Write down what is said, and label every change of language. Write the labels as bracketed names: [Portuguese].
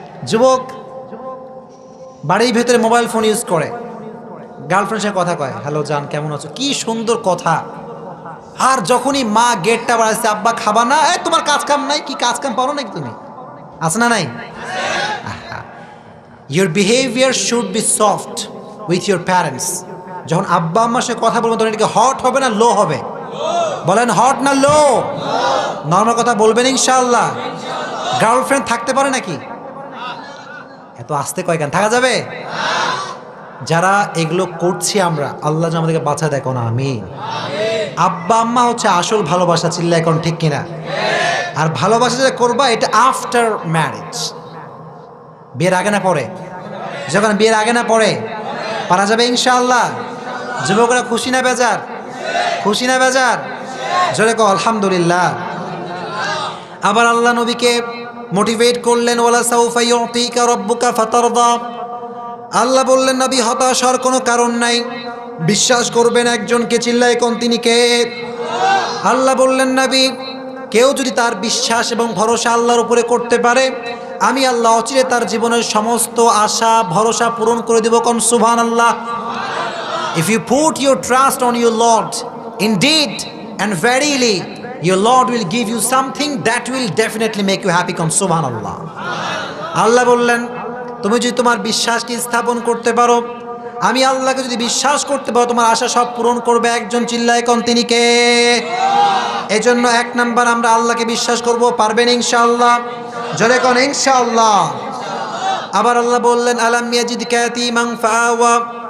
[Bangla] যুবক বাড়ির ভেতরে মোবাইল ফোন ইউজ করে, গার্লফ্রেন্ডের সাথে কথা কয়, হ্যালো জান কেমন আছো, কি সুন্দর কথা। আর যখনই মা গেটটা বাড়াচ্ছে, আব্বা খাবা না, তোমার কাজ কাম নাই, কি কাজ কাম পারো নাকি তুমি, আছে না নাই? [English] Your behavior should be soft with your parents. [Bangla] যখন আব্বা আম্মার সাথে কথা বলবেন তখন এটাকে হট হবে না লো হবে? বলেন হট না লো? নর্মাল কথা বলবেন ইনশাআল্লাহ। গার্লফ্রেন্ড থাকতে পারে নাকি? এত আস্তে কয় কেন? থাকা যাবে? যারা এগুলো করছি আমরা, আল্লাহ যেন আমাদেরকে বাঁচায় দেখো না, আমিন। আব্বা আম্মা হচ্ছে আসল ভালোবাসা, চিল্লা এখন ঠিক কিনা? আর ভালোবাসা যেটা করবা এটা আফটার ম্যারেজ, বিয়ের আগে না পরে? যখন বিয়ের আগে না পরে পারা যাবে ইনশাআল্লাহ। যুবকরা খুশি না বেজার? খুশি না বেজার? জোরে কও আলহামদুলিল্লাহ। আবার আল্লাহ নবীকে মোটিভেট করলেন, [Arabic] ওয়ালা সাউফা ইউতিকা রাব্বুকা ফাতারদা। [Bangla] আল্লাহ বললেন নবী হতাশ হওয়ার কোনো কারণ নাই, বিশ্বাস করবেন একজনকে, চিল্লায় কোন তিনি কে? আল্লাহ বললেন নবী, কেউ যদি তার বিশ্বাস এবং ভরসা আল্লাহর উপরে করতে পারে, আমি আল্লাহ অচিরে তার জীবনের সমস্ত আশা ভরসা পূরণ করে দেব। কোন সুবহানাল্লাহ। [English] If you put your trust on your Lord, indeed and verily, your Lord will give you something that will definitely make you happy. [Bangla] Kon subhanallah. আল্লাহ বললেন, তুমি যদি তোমার বিশ্বাসকে স্থাপন করতে পারো, আমি আল্লাহকে যদি বিশ্বাস করতে পারো, তোমার আশা সব পূরণ করবে একজন, চিল্লায় কোন তিনি কে? এজন্য এক নাম্বার আমরা আল্লাহকে বিশ্বাস করব। পারবেন ইনশাআল্লাহ? জোরে কোন ইনশাআল্লাহ। আবার আল্লাহ বললেন, [Arabic] আলাম ইয়াজিদকা ইয়াতীমান ফাআওয়া।